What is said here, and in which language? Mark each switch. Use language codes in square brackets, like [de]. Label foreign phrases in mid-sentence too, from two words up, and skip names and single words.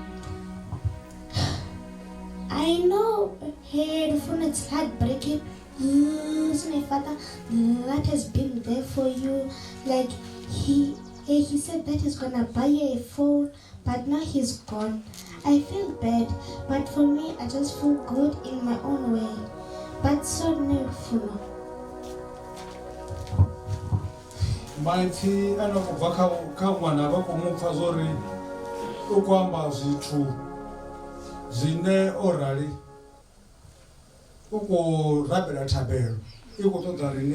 [en] I know it's heartbreaking losing a father that has been there for you. Like he said that he's gonna buy you a phone, but now he's gone. I feel bad, but for me, I just feel good in my own way. [ve] But so nefuno. Maipfi anobva kha mwana vha khou mupfa zwori u khou amba zwithu zwine o rali u khou rabela thabelo i khou ṱoḓa riṋe